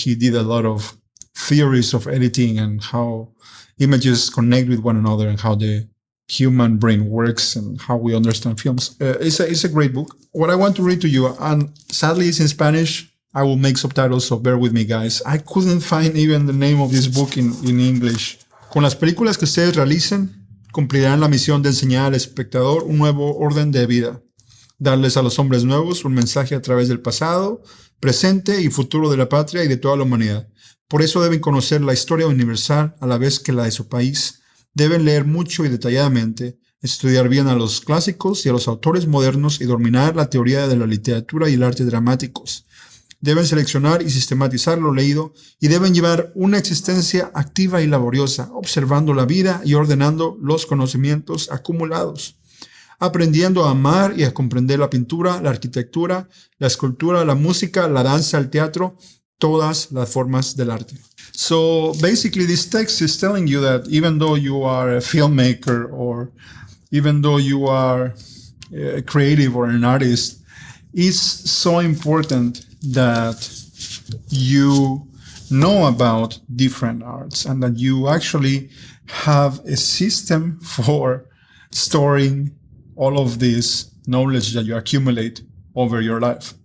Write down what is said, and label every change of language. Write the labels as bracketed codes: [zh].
[en] He did a lot of theories of editing and how images connect with one another and how the human brain works and how we understand films. It's a great book. What I want to read to you, and sadly it's in Spanish, I will make subtitles, so bear with me, guys. I couldn't find even the name of this book in English. [es] Con las películas que ustedes realicen, cumplirán la misión de enseñar al espectador un nuevo orden de vida. Darles a los hombres nuevos un mensaje a través del pasado, presente y futuro de la patria y de toda la humanidad. Por eso deben conocer la historia universal a la vez que la de su país. Deben leer mucho y detalladamente, estudiar bien a los clásicos y a los autores modernos y dominar la teoría de la literatura y el arte dramáticos. Deben seleccionar y sistematizar lo leído y deben llevar una existencia activa y laboriosa, observando la vida y ordenando los conocimientos acumulados, aprendiendo a amar y a comprender la pintura, la arquitectura, la escultura, la música, la danza, el teatro, todas las formas del arte. [en] So basically this text is telling you that even though you are a filmmaker or even though you are a creative or an artist, it's so important that you know about different arts and that you actually have a system for storing all of this knowledge that you accumulate over your life.